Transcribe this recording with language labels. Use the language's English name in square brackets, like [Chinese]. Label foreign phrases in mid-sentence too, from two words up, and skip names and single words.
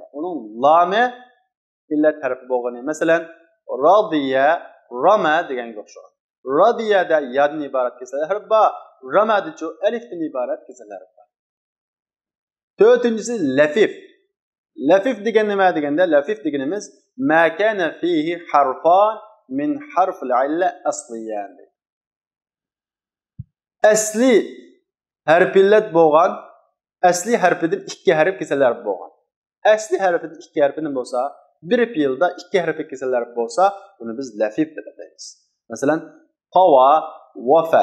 [Uzbek] Uning lami illat harfi bo'lgan. Masalan, radiya, rama deganga o'xshaydi. Radiyada yaddan iborat kesal harf bor. Ramadichu alifdan iborat kesal harf bor. To'rtinchisi lafif. Lafif degan nima deganda, lafif deganimiz [Arabic] ما كان فيه حرفا من حرف العلة أصليا. [Uzbek] Asli harf illat bo'lgan, asli harfidan 2 harf kesal harf bo'lgan. Asli harfidan 2 harfining bo'lsa, bir fe'lda 2 harf kesal harf bo'lsa, buni biz lafif deb ataymiz. Masalan, tawa, wafa.